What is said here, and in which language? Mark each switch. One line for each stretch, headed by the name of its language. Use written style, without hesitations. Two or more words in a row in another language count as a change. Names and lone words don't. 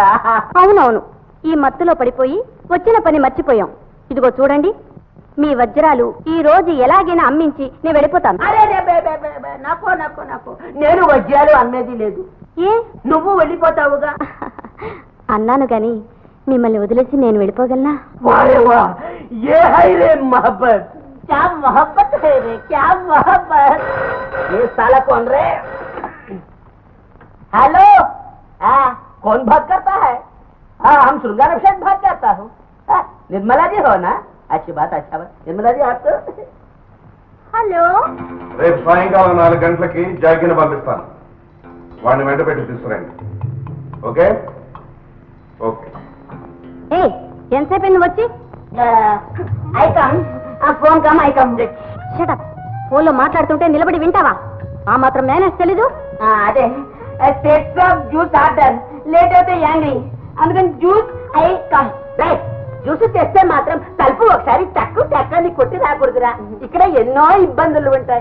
Telugu: అవునవును, ఈ మత్తులో పడిపోయి వచ్చిన పని మర్చిపోయాం. ఇదిగో చూడండి, మీ వజ్రాలు ఈ రోజు ఎలాగైనా అమ్మించి నేను వెళ్ళిపోతాను. అరే నాకు నాకు నాకు నేను వజ్రాలు అమ్మేది లేదు. ఏ? నువ్వు వెళ్ళిపోతావుగా. అన్నాను గాని మిమ్మల్ని వదిలేసి నేను వెళ్ళిపోగలనా?
Hindi: वाह वाह, ये है रे मोहब्बत, क्या मोहब्बत है रे, क्या मोहब्बत। ये साला कौन रे? हेलो, कौन बात करता है? हाँ, हम श्रृंगार अभिषेक बात करता हूँ। निर्मला जी हो ना? अच्छी बात, अच्छा बात। निर्मला जी आप तो
Telugu: హలో. రేపు సాయంకాలం 4 గంటలకి జాగిని పంపిస్తాను. వాడిని వెంట పెట్టి తీసుకురండి.
English: okay okay.
Telugu: ఏ ఎంతసేపు నువ్వు వచ్చి?
English: phone come I come.
Telugu: షటప్. ఫోన్లో మాట్లాడుతుంటే నిలబడి వింటావా? ఆ మాత్రం మేనేజ్ తెలీదు? అదే
English: states of juice order late
Telugu: అయితే యాంగ్రీ, అందుకని
English: juice I come.
Telugu: జ్యూస్ తెస్తే మాత్రం తలుపు ఒకసారి టక్కు టక్కని కొట్టి రాకూడదురా, ఇక్కడ ఎన్నో ఇబ్బందులు ఉంటాయి.